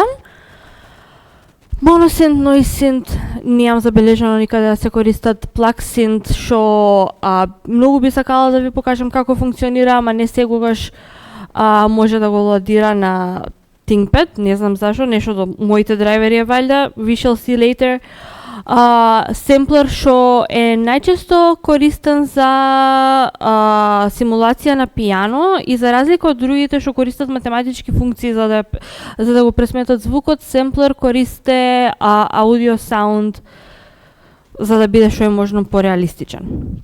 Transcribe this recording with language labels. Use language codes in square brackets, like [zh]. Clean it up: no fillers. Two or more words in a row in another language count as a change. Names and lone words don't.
[mk] Monosynth, Noise Synth, немам забележано никаде да се користат. Plug Synth, што многу би сакала да ви покажам како функционира, ама не секогаш може да го ладира на ThinkPad, не знам зашо, нешто до моите драйвери е валјда, [en] we shall see later. [mk] Семплер што е најчесто користен за симулација на пијано и за разлика од другите што користат математички функции за да го пресметат звукот, семплер користе [en] audio sound [mk] за да биде што е можно пореалистичен.